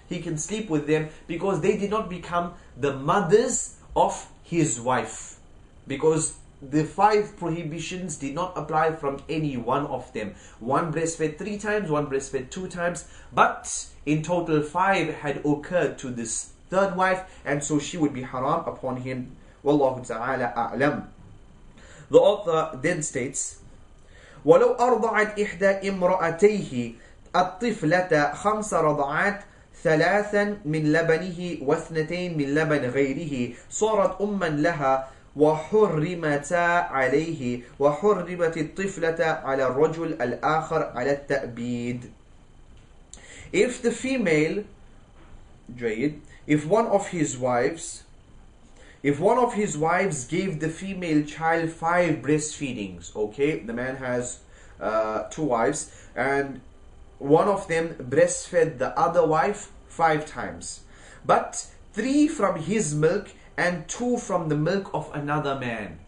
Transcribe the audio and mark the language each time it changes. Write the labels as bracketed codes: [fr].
[en] He can sleep with them because they did not become the mothers of his wife, because the 5 prohibitions did not apply from any one of them. One breastfed 3 times, one breastfed 2 times, but in total 5 had occurred to this 3rd wife, and so she would be haram upon him. Wallahu ta'ala a'lam. The author then states, [ar] وَلَوْ أَرْضَعَتْ إِحْدَى إِمْرَأَتَيْهِ الطِّفْلَةَ 5 رضعات 3 من لبنه و2 من لبن غيره صارت أما لها وحرمتا عليه وحرمت الطفلة على الرجل الآخر على التأبيد. [en] If the female, if one of his wives gave the female child 5 breastfeedings, okay, the man has 2 wives, and one of them breastfed the other wife 5 times, but 3 from his milk and 2 from the milk of another man.